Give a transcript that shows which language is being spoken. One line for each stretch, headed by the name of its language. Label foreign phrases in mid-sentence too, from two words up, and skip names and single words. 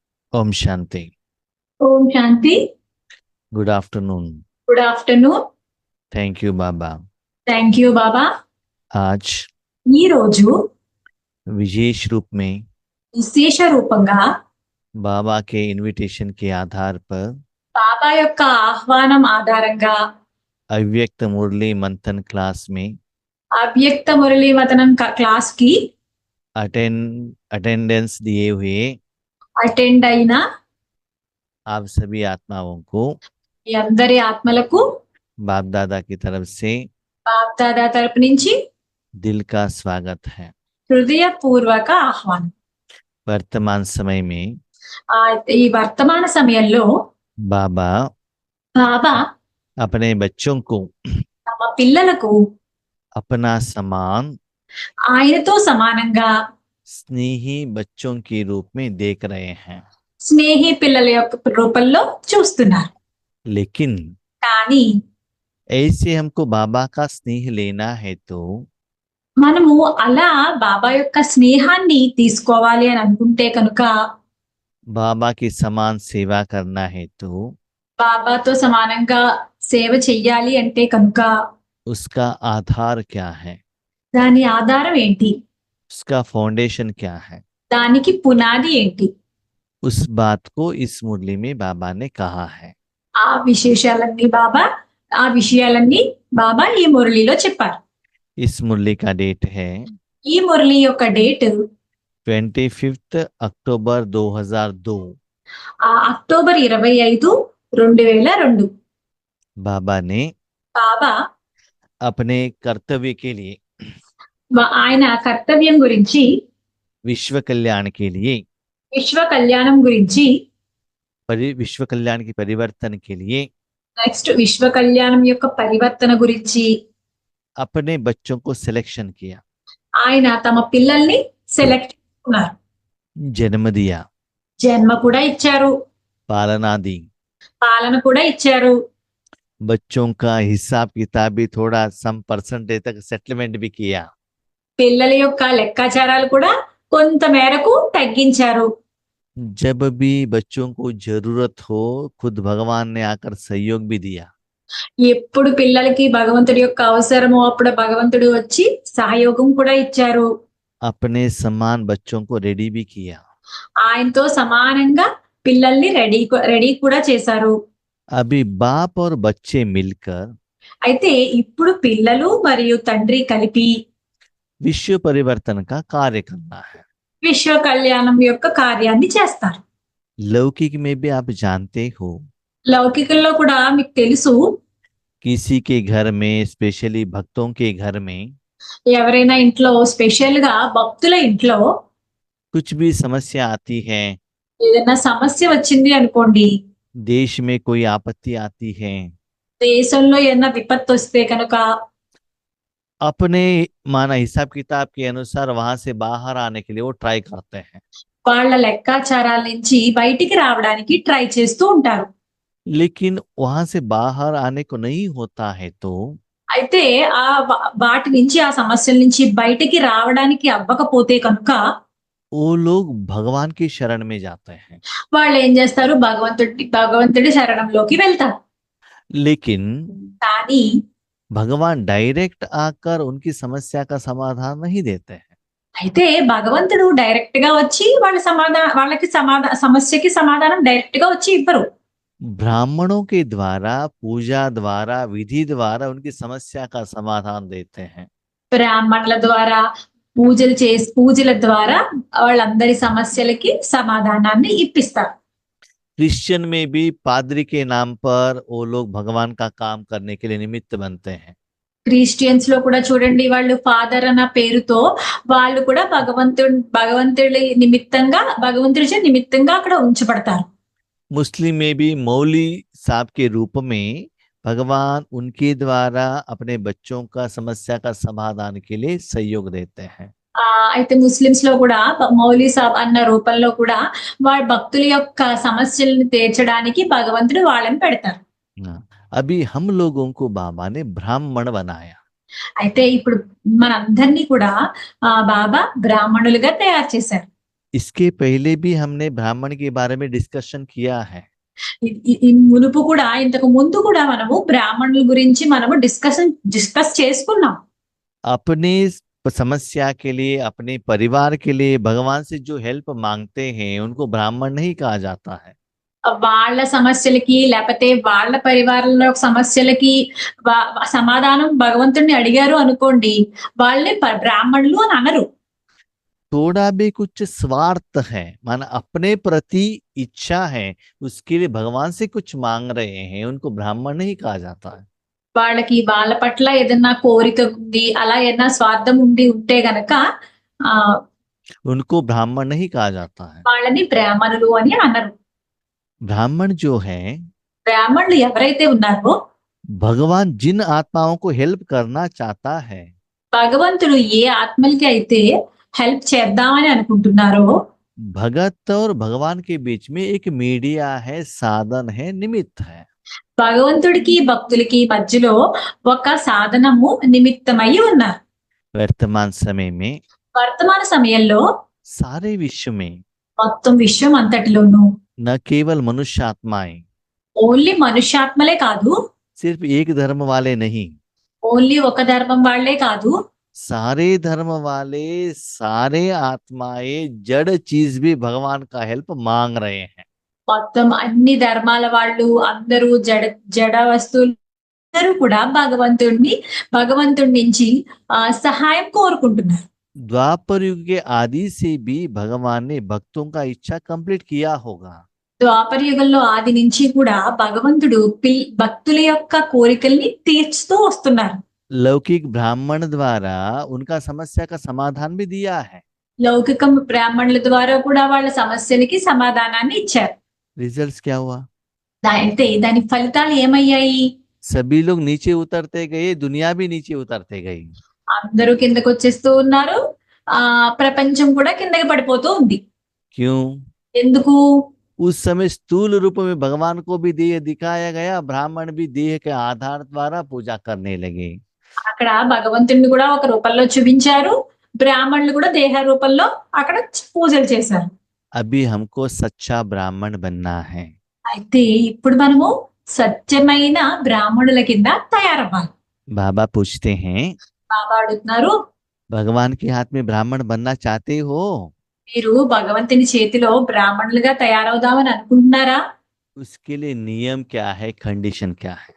Hindi: ओम शांति।
Telugu: ఓం శాంతి.
English: Good afternoon. Good afternoon. Thank you बाबा। Thank you బాబా.
Hindi: आज
Telugu: ఈ రోజు
Hindi: विशेष रूप में
Telugu: విశేష రూపంగా
Hindi: बाबा के इनविटेशन के आधार पर
Telugu: బాబా యొక్క ఆహ్వానం ఆధారంగా
Hindi: अव्यक्त मुरली मंथन क्लास में
Telugu: అవ్యక్త మురళీ మతనం క్లాస్ కి
Hindi: अटेंडेंस दिए हुए
Telugu: అటెండ్ అయిన
Hindi: आप सभी आत्माओं को
Telugu: మీ అందరి ఆత్మలకు
Hindi: बाप दादा की तरफ से
Telugu: బాప్ దాదా తరపు నుంచి
Hindi: दिल का स्वागत है।
Telugu: హృదయపూర్వక ఆహ్వానం.
Hindi: वर्तमान समय में
Telugu: ఈ వర్తమాన సమయంలో
Hindi: बाबा
Telugu: బాబా
Hindi: अपने बच्चों को
Telugu: తమ పిల్లలకు
Hindi: अपना समान
Telugu: ఆయనతో సమానంగా
Hindi: स्नेही बच्चों के रूप में देख रहे हैं।
Telugu: స్నేహి పిల్లల యొక్క రూపంలో చూస్తున్నారు.
Hindi: लेकिन
Telugu: కానీ
Hindi: ऐसे हमको बाबा का स्नेह लेना है तो
Telugu: మనము అలా బాబా యొక్క స్నేహాన్ని తీసుకోవాలి అని అనుకుంటే కనుక,
Hindi: बाबा की समान सेवा करना है तो
Telugu: బాబాతో సమానంగా సేవ చెయ్యాలి అంటే కనుక
Hindi: उसका आधार क्या है,
Telugu: దాని ఆధారం ఏంటి,
Hindi: उसका फाउंडेशन क्या है,
Telugu: దానికి పునాది ఏంటి,
Hindi: उस बात को इस मुरली में बाबा ने कहा है।
Telugu: ఆ విషయాలన్నీ బాబా ఈ మురళిలో చెప్పారు.
Hindi: इस मुरली का डेट है
Telugu: ఈ మురళి యొక్క డేట్
Hindi: 25 अक्टूबर 2002।
Telugu: అక్టోబర్ 25, 2002.
Hindi: बाबा ने
Telugu: బాబా
Hindi: अपने कर्तव्य के लिए,
Telugu: ఆయన కర్తవ్యం గురించి,
Hindi: विश्व कल्याण के लिए,
Telugu: విశ్వ కళ్యాణం గురించి,
Hindi: विश्व कल्याण की परिवर्तन के लिए
Telugu: నెక్స్ట్ విశ్వ కళ్యాణం యొక్క పరివర్తన గురించి
Hindi: अपने बच्चों को सिलेक्शन किया,
Telugu: ఆయన తమ పిల్లల్ని సెలెక్ట్ చేసుకున్నారు.
Hindi: जन्म दिया,
Telugu: జన్మ కూడా ఇచ్చారు,
Hindi: पालना दी,
Telugu: పాలన కూడా ఇచ్చారు.
Hindi: बच्चों का हिसाब किताब भी थोड़ा
English: some percentage
Hindi: तक सेटलमेंट भी किया।
Telugu: పిల్లల యొక్క లెక్కాచారాలు కూడా కొంత మేరకు తగ్గించారు.
Hindi: जब भी बच्चों को जरूरत हो खुद भगवान ने आकर सहयोग भी दिया।
Telugu: ఎప్పుడు పిల్లలకి భగవంతుడి యొక్క అవసరమో అప్పుడు భగవంతుడు వచ్చి సహయోగం కూడా ఇచ్చారు.
Hindi: अपने समान बच्चों को रेडी भी किया।
Telugu: ఆయనతో సమానంగా పిల్లల్ని రెడీ కూడా చేశారు.
Hindi: अभी बाप और बच्चे मिलकर
Telugu: అయితే ఇప్పుడు పిల్లలు మరియు తండ్రి కలిపి
Hindi: विश्व परिवर्तन का कार्य करना है।
Telugu: విశ్వ కళ్యాణం యొక్క కార్యాన్ని చేస్తారు.
Hindi: लौकिक में भी आप जानते हो,
Telugu: లౌకికంలో కూడా మీకు తెలుసు,
Hindi: किसी के घर में स्पेशली भक्तों के घर में
Telugu: ఎవరైనా ఇంట్లో స్పెషల్ గా భక్తుల ఇంట్లో
Hindi: कुछ भी समस्या आती है,
Telugu: ఏదైనా సమస్య వచ్చింది అనుకోండి,
Hindi: देश में कोई आपत्ति आती है,
Telugu: దేశంలో ఏదైనా విపత్తు వస్తే కనుక
Hindi: अपने माना हिसाब किताब के अनुसार वहां से बाहर आने के लिए वो ट्राई करते हैं।
Telugu: వాళ్ళ లెక్కాచారాల నుంచి బయటికి రావడానికి ట్రై చేస్తూ ఉంటారు.
Hindi: लेकिन वहां से बाहर आने को नहीं होता है तो
Telugu: అయితే వాటి నుంచి ఆ సమస్యల నుంచి బయటికి రావడానికి అవ్వకపోతే కనుక
Hindi: वो लोग भगवान की शरण में जाते हैं।
Telugu: వాళ్ళు ఏం చేస్తారు, భగవంతుడి శరణంలోకి వెళ్తారు.
Hindi: लेकिन
Telugu: కానీ
Hindi: भगवान डायरेक्ट आकर उनकी समस्या का समाधान नहीं देते हैं।
Telugu: అయితే భగవంతుడు డైరెక్ట్ గా వచ్చి వాళ్ళకి సమస్యకి సమాధానం డైరెక్ట్ గా వచ్చి ఇవ్వరు.
Hindi: ब्राह्मणों के द्वारा, पूजा द्वारा, विधि द्वारा उनकी समस्या का समाधान देते हैं।
Telugu: బ్రాహ్మణుల ద్వారా పూజల ద్వారా వాళ్ళందరి సమస్యలకి సమాధానాన్ని ఇప్పిస్తారు.
Hindi: क्रिश्चियन में भी पादरी के नाम पर वो लोग भगवान का काम करने के लिए निमित्त बनते हैं।
Telugu: క్రిస్టియన్స్ లో కూడా చూడండి, వాళ్ళు ఫాదర్ అన్న పేరుతో వాళ్ళు కూడా భగవంతుడి నిమిత్తంగా అక్కడ ఉంచబడతారు.
Hindi: मुस्लिम में भी मौली साहब के रूप में भगवान उनके द्वारा अपने बच्चों का समस्या का समाधान के लिए सहयोग देते हैं।
Telugu: అయితే ముస్లిమ్స్ లో కూడా మౌలీ సాబ్ అన్న రూపంలో కూడా వాళ్ళ భక్తుల యొక్క సమస్యలను తీర్చడానికి భగవంతుడు వాళ్ళని పెడతారు.
Hindi: अभी हम लोगों को बाबा ने ब्राह्मण बनाया।
Telugu: అయితే ఇప్పుడు మనందరినీ కూడా బాబా బ్రాహ్మణులుగా తయారు చేశారు.
Hindi: इसके पहले भी हमने ब्राह्मण के बारे में डिस्कशन किया है।
Telugu: ఈ మునుపు కూడా ఇంతకు ముందు కూడా మనము బ్రాహ్మణుల గురించి మనము డిస్కస్ చేసుకున్నాం.
Hindi: अपने समस्या के लिए, अपने परिवार के लिए भगवान से जो हेल्प मांगते हैं उनको ब्राह्मण नहीं कहा जाता है।
Telugu: వాళ్ళ సమస్యలకి లేకపోతే వాళ్ళ పరివారంలో సమస్యలకి సమాధానం భగవంతుడిని అడిగారు అనుకోండి, వాళ్ళని బ్రాహ్మణులు అని అనరు.
Hindi: थोड़ा भी कुछ स्वार्थ है, माना अपने प्रति इच्छा है, उसके लिए भगवान से कुछ मांग रहे हैं, उनको ब्राह्मण नहीं कहा जाता है।
Telugu: వాళ్ళకి వాళ్ళ పట్ల ఏదన్నా కోరిక ఉంది, అలా ఏదైనా స్వార్థం ఉంటే గనక
Hindi: उनको ब्राह्मण नहीं कहा जाता है।
Telugu: వాళ్ళని బ్రాహ్మణులు అని అనరు.
Hindi: ब्राह्मण जो है,
Telugu: బ్రాహ్మణులు ఎవరైతే ఉన్నారో,
Hindi: भगवान जिन आत्माओं को हेल्प करना चाहता है,
Telugu: భగవంతుడు ఏ ఆత్మలకి అయితే హెల్ప్ చేద్దామని అనుకుంటున్నారో,
Hindi: भगत और भगवान के बीच में एक मीडिया है, साधन है, निमित्त है।
Telugu: భగవంతుడికి భక్తులకి మధ్యలో ఒక సాధనము నిమిత్తమై ఉన్నారు.
Hindi: वर्तमान समय में,
Telugu: వర్తమాన సమయంలో
Hindi: सारे विश्व में
Telugu: మొత్తం విశ్వం అంతటిలోనూ
Hindi: न केवल मनुष्य आत्माएं,
Telugu: ఓన్లీ మనుష్యాత్మలే కాదు,
Hindi: सिर्फ एक धर्म वाले नहीं,
Telugu: ఓన్లీ ఒక ధర్మం వాళ్లే కాదు,
Hindi: सारे धर्म वाले, सारे आत्माएं, जड़ चीज भी भगवान का हेल्प मांग रहे हैं।
Telugu: మొత్తం అన్ని ధర్మాల వాళ్ళు అందరూ జడ వస్తువులు అందరూ కూడా భగవంతుడి నుంచి సహాయం కోరుకుంటున్నారు.
Hindi: द्वापर युग के आदि से भी भगवान ने भक्तों का इच्छा कंप्लीट किया होगा।
Telugu: ద్వాపర యుగంలో ఆది నుంచి కూడా భగవంతుడు భక్తుల యొక్క కోరికల్ని తీర్చుతూ వస్తున్నారు.
Hindi: लौकिक ब्राह्मण द्वारा उनका समस्या का समाधान भी दिया है।
Telugu: లౌకిక బ్రాహ్మణుల ద్వారా కూడా వాళ్ళ సమస్యలకి సమాధానాన్ని ఇచ్చారు.
Hindi: रिजल्ट्स क्या हुआ?
Telugu: అయితే దాని ఫలితాలు ఏమయ్యాయి?
Hindi: सभी लोग नीचे उतरते गए, दुनिया भी नीचे उतरते गई।
Telugu: అందరూ కిందకు వచ్చేస్తూ ఉన్నారు, ప్రపంచం కూడా కిందకి పడిపోతూ ఉంది.
Hindi: क्यों?
Telugu: ఎందుకు?
Hindi: उस समय स्थूल रूप में भगवान को भी देह दिखाया गया, ब्राह्मण भी देह के आधार द्वारा पूजा करने लगे।
Telugu: అక్కడ భగవంతుడిని కూడా ఒక రూపంలో చూపించారు, బ్రాహ్మణులు కూడా దేహ రూపంలో అక్కడ పూజలు చేశారు.
Hindi: अभी हमको सच्चा ब्राह्मण बनना है।
Telugu: అయితే ఇప్పుడు మనము సత్యమైన బ్రాహ్మణుల కింద తయారవ్వాలి.
Hindi: बाबा पूछते हैं,
Telugu: బాబా అడుగుతున్నారు,
Hindi: भगवान के हाथ में ब्राह्मण बनना चाहते हो?
Telugu: మీరు భగవంతుని చేతిలో బ్రాహ్మణులుగా తయారవుదామని అనుకుంటున్నారా?
Hindi: उसके लिए नियम क्या है, कंडीशन क्या है?